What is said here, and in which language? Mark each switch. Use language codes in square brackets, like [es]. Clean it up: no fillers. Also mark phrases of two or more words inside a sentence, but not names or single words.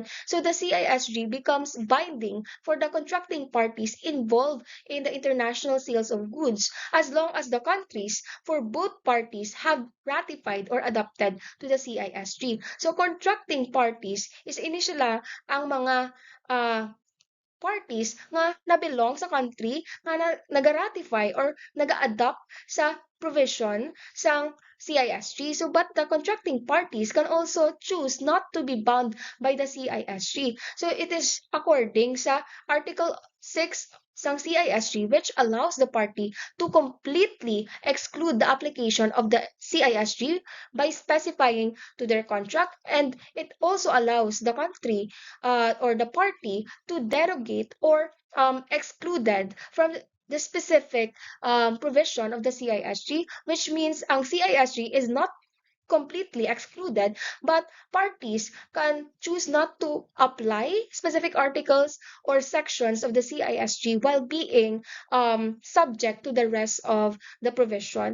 [en] So the CISG becomes binding for the contracting parties involved in the international sales of goods, as long as the countries for both parties have ratified or adopted to the CISG. So contracting parties is initially [hil] ang mga uh, parties nga na-belong sa country nga nag-ratify or nag-adopt sa provision sang CISG. [en] So, but the contracting parties can also choose not to be bound by the CISG. So, it is according sa Article 6 sang CISG, which allows the party to completely exclude the application of the CISG by specifying to their contract, and it also allows the country or the party to derogate or excluded from the specific provision of the CISG, which means ang CISG is not completely excluded, but parties can choose not to apply specific articles or sections of the CISG while being subject to the rest of the provision.